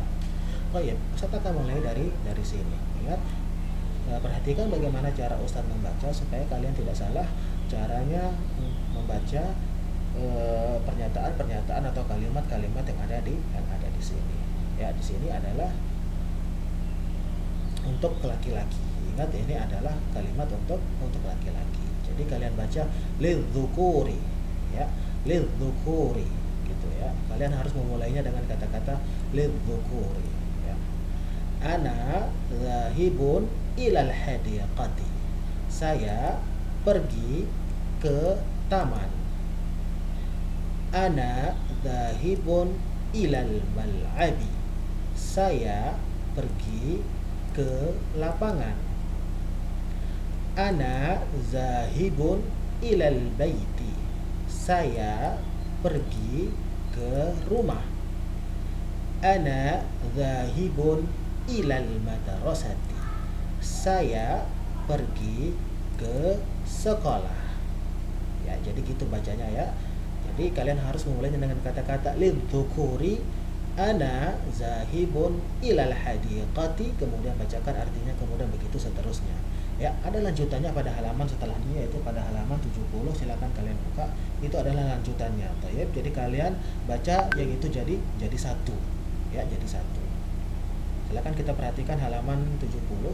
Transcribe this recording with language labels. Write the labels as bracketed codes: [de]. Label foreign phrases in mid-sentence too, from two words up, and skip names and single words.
[id] Oh iya, Ustaz akan mulai dari sini. Ingat, perhatikan bagaimana cara Ustaz membaca supaya kalian tidak salah caranya membaca pernyataan-pernyataan atau kalimat-kalimat yang ada di sini. Ya, di sini adalah untuk laki-laki. Ingat, ini adalah kalimat untuk laki-laki. Jadi kalian baca lidzukuri, ya, lidzukuri gitu ya. Kalian harus memulainya dengan kata-kata lidzukuri, ya. [ar] أنا ذاهب إلى الحديقة. [id] Saya pergi ke taman. [ar] أنا ذاهب إلى الملعب. [id] Saya pergi ke lapangan. [ar] أنا ذاهب إلى البيت. [id] Saya pergi ke rumah. [ar] أنا ذاهب إلى المدرسة. [id] Saya pergi ke sekolah. Ya, jadi gitu bacanya ya. Jadi kalian harus memulainya dengan kata-kata lidzukuri, [ar] أنا ذاهب إلى الحديقة, [id] kemudian bacakan artinya, kemudian begitu seterusnya. Ya, ada lanjutannya pada halaman setelahnya, yaitu pada halaman 70. Silakan kalian buka. Itu adalah lanjutannya. Tayyib. Jadi kalian baca yang itu jadi satu. Ya, jadi satu. Silakan kita perhatikan halaman 70.